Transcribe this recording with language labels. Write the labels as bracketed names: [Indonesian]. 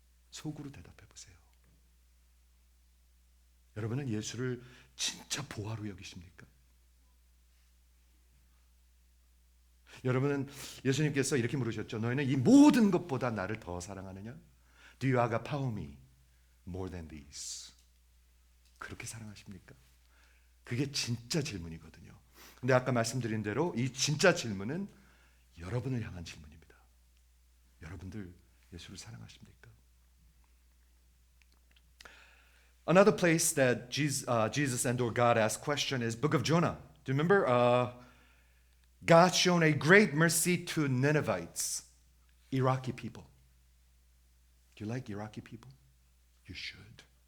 [Korean] 속으로 대답해 보세요. 여러분은 예수를 진짜 보화로 여기십니까? 여러분은 예수님께서 이렇게 물으셨죠. 너희는 이 모든 것보다 나를 더 사랑하느냐? [English] Do you agapao me more than these? [Korean] 그렇게 사랑하십니까? 그게 진짜 질문이거든요. 근데 아까 말씀드린 대로 이 진짜 질문은 여러분을 향한 질문입니다. 여러분들 예수를 사랑하십니까? [English] Another place that Jesus and or God asked question is Book of Jonah. Do you remember? God shown a great mercy to Ninevites, Iraqi people. Do you like Iraqi people? You should.